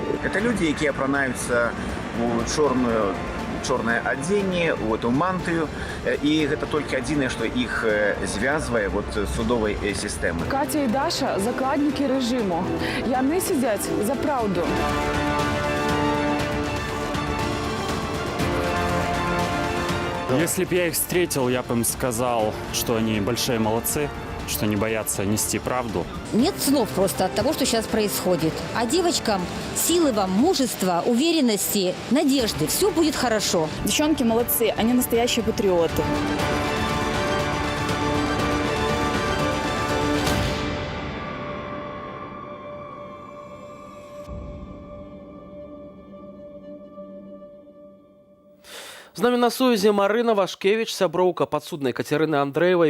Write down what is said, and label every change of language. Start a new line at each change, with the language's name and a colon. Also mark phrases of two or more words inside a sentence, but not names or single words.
Russian: Это люди,
Belarusian: якія апранаюцца у чорнае адзенне, у эту мантыю, і гэта толькі адзінае, што іх звязвае судовай сістэмы. Катя і Даша – закладнікі рэжыму. Яны сядзяць за праўду.
Russian: Если бы я их встретил, я бы им сказал, что они большие молодцы, что не боятся нести правду. Нет слов просто от того, что сейчас происходит. А девочкам силы вам, мужества, уверенности, надежды. Все будет хорошо. Девчонки молодцы, они настоящие патриоты.
Belarusian: З намі на сувязі Марына Вашкевіч, сяброўка падсуднай Кацярыны Андрэевай.